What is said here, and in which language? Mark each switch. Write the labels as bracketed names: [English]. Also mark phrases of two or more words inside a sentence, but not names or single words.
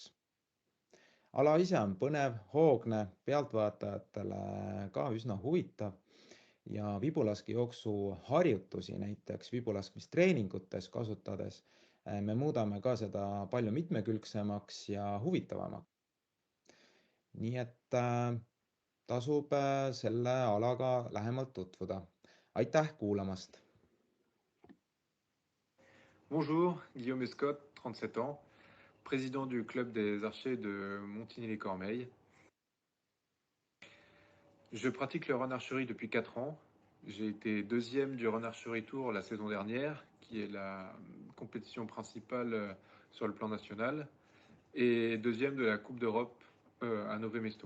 [Estonian] Ala ise on põnev, hoogne, pealtvaatajatele ka üsna huvitav ja vibulaskijooksu harjutusi näiteks vibulaskmistreeningutes kasutades me muudame ka seda palju mitmekülgsemaks ja huvitavamaks. Nii et tasub selle alaga lähemalt tutvuda. Aitäh kuulamast! [French] Bonjour, Guillaume Escotte, 37 ans, président du club des archers de Montigny-les-Cormeilles. Je pratique le Run-Archery depuis 4 ans. J'ai été deuxième du Run-Archery Tour la saison dernière, qui est la compétition principale sur le plan national, et deuxième de la Coupe d'Europe à Novemesto.